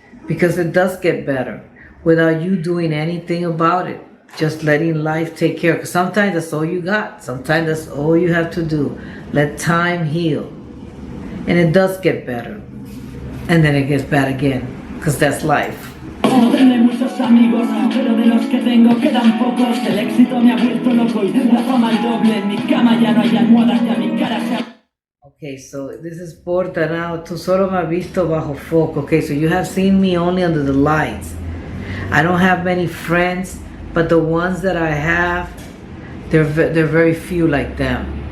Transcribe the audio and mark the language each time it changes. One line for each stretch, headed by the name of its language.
English: Because it does get better without you doing anything about it. Just letting life take care. Because sometimes that's all you got. Sometimes that's all you have to do. Let time heal. And it does get better. And then it gets bad again. Because that's life.
Spanish: No tendré muchos amigos, pero de los que tengo quedan pocos. El éxito me ha vuelto loco y la fama al doble. En mi cama ya no hay almohadas, ya mi cara se ha...
English: Okay, so this is Porta now.
Spanish: Tú solo me has visto bajo foco.
English: Okay, so you have seen me only under the lights. I don't have many friends, but the ones that I have, they're very few like them.